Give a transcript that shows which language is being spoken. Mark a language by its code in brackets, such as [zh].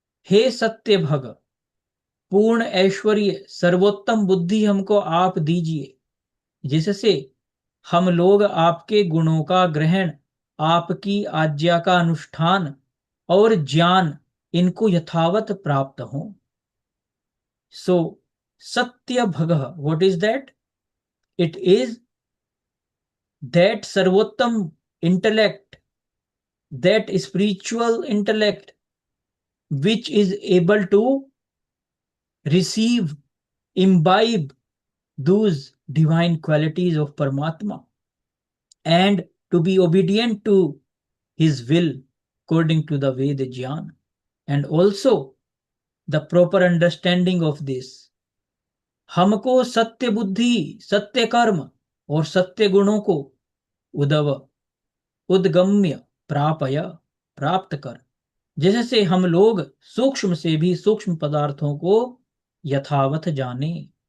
[hi] हे सत्य भग, पूर्ण ऐश्वर्य सर्वोत्तम बुद्धि हमको आप दीजिए, जिससे हम लोग आपके गुणों का ग्रहण, आपकी आज्ञा का अनुष्ठान और ज्ञान इनको यथावत प्राप्त हो। [en] So सत्य भग, what is that? It is that सर्वोत्तम intellect, that spiritual intellect which is able to receive, imbibe those divine qualities of Paramatma and to be obedient to his will according to the Veda Jnana, and also the proper understanding of this. [hi] हमको सत्य बुद्धि, सत्य कर्म और सत्य गुणों को उद्गम्य प्रापय, प्राप्त कर, जिससे हम लोग सूक्ष्म से भी सूक्ष्म पदार्थों को यथावत जाने।